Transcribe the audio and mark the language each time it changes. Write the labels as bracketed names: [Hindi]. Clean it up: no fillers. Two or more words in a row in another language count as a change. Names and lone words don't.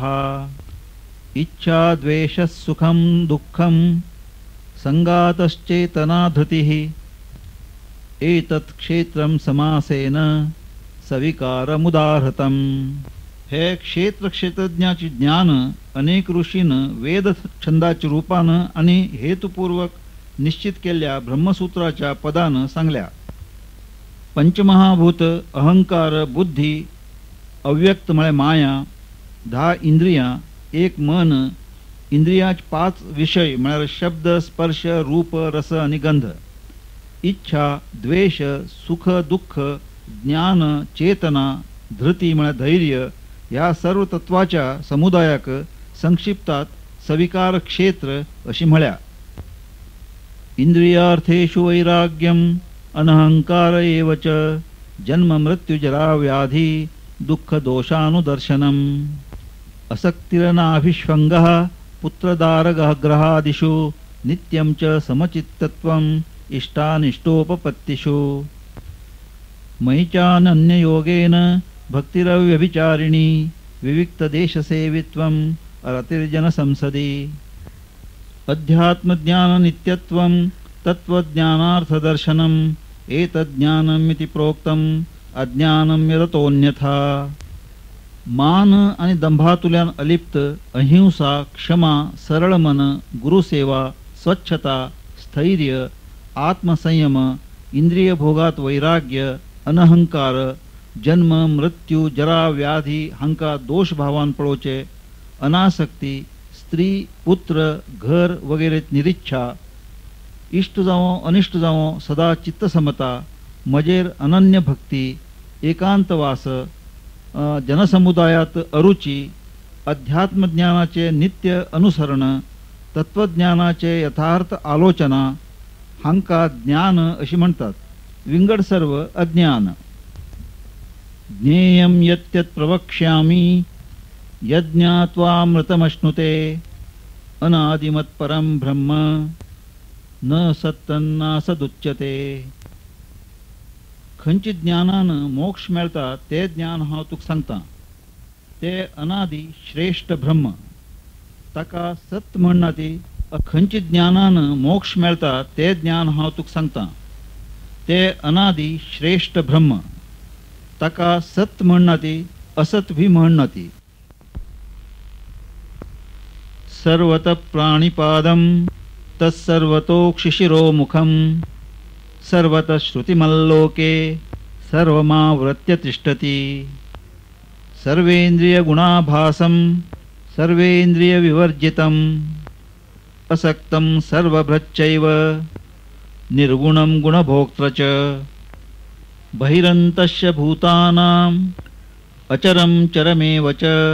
[Sanskrit] इच्छा, द्वेषः, सुखं दुःखं संगातश्चेतना धृतिः. एतत् क्षेत्रं समासेन सविकारमुदाहृतं. [Konkani] हे क्षेत्र क्षेत्रज्ञाचे ज्ञान अनेक ऋषीन वेद छंदाच्या रूपान आणि हेतुपूर्वक निश्चित केलेल्या ब्रह्मसूत्राच्या पदान सांगल्या. पंचमहाभूत अहंकार, बुद्धी, अव्यक्त म्हळ्यार माया, 10 इंद्रियां, एक मन, इंद्रियाचे 5 विषय म्हळ्यार शब्द स्पर्श रूप रस आणि गंध, इच्छा द्वेष सुख दुःख ज्ञान चेतना धृती म्हळ्यार धैर्य, ह्या सर्व तत्वाच्या समुदायाक संक्षिप्तात सविकार क्षेत्र अशी म्हळ्या. [Sanskrit] इंद्रियार्थेषु वैराग्यम अनहंकार एव च जन्म मृत्यु जरा व्याधी दुःख दोषानुदर्शनम असक्तिरनाभिष्वंगः पुत्रदारग्रहादिषु नित्यं च समचित्तत्वम् इष्टानिष्टोपपत्तिषु मयि चानन्ययोगेन भक्तिरव्यभिचारिणी विविक्तदेशसेवित्वम् अरतिर्जनसंसदि अध्यात्मज्ञाननित्यत्वं तत्त्वज्ञानार्थदर्शनम् एतज्ज्ञानम् इति प्रोक्तम् अज्ञानं यदतोऽन्यथा. [Konkani] मान आणि दंभातुल्यान अलिप्त अहिंसा क्षमा सरळ मन गुरुसेवा स्वच्छता स्थैर्य आत्मसंयम इंद्रिय भोगात वैराग्य अनहंकार जन्म मृत्यू जरा व्याधी हांका दोष भावान पळोवचे अनासक्ती स्त्री पुत्र घर वगैरे निरिच्छा इष्ट जावं अनिष्ट जावं सदा चित्तसमता मजेर अनन्य भक्ती एकांतवास जनसमुदायात अरुची अध्यात्मज्ञानाचे नित्य अनुसरण तत्वज्ञानाचे यथार्थ आलोचना हांका ज्ञान अशी म्हणतात. विंगड सर्व अज्ञान. [Sanskrit] ज्ञेयं यत् प्रवक्ष्यामि यज्ञात्वामृतमश्नुते अनादिमत्परं ब्रह्म न सत्तन्नासदुच्यते. [Konkani] खंयची ज्ञानान मोक्ष मेळटा ते ज्ञान हांव तुका सांगता. ते अनादि श्रेष्ठ ब्रह्म ताका सत म्हणना ती. खंयची ज्ञानान मोक्ष मेळटा ते ज्ञान हांव तुका सांगता. ते अनादि श्रेष्ठ ब्रह्म ताका सत म्हणना ती असत भी म्हणना ती. [Sanskrit] सर्वतः प्राणिपादं तत्सर्वतोक्षिशिरोमुखं सर्वतः श्रुतिमल्लोके सर्वमावृत्य तिष्ठति. सर्वेन्द्रियगुणाभासं सर्वेन्द्रियविवर्जितम् असक्तं सर्वभृच्चैव निर्गुणं गुणभोक्त्र च बहिरन्तस्य भूतानाम् अचरं चरमेव च